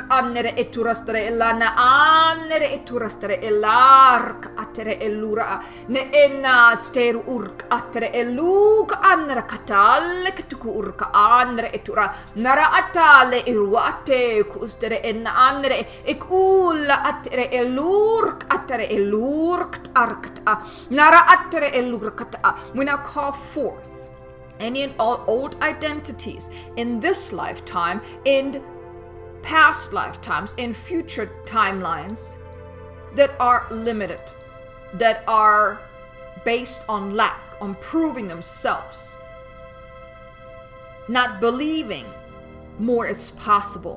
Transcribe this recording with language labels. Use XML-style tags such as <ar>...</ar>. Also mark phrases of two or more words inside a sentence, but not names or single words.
<en>anere eturastere elana anere eturastere elark atere elura ne enna steru urk atere eluk anere katale ketuku urka anere etura nara atale irwate kustere enna anere ek ulla atere elurk atere elurk arkta nara atere elurkata. We now call forth any and all old identities in this lifetime, in past lifetimes, in future timelines that are limited, that are based on lack, on proving themselves, not believing more is possible.</en>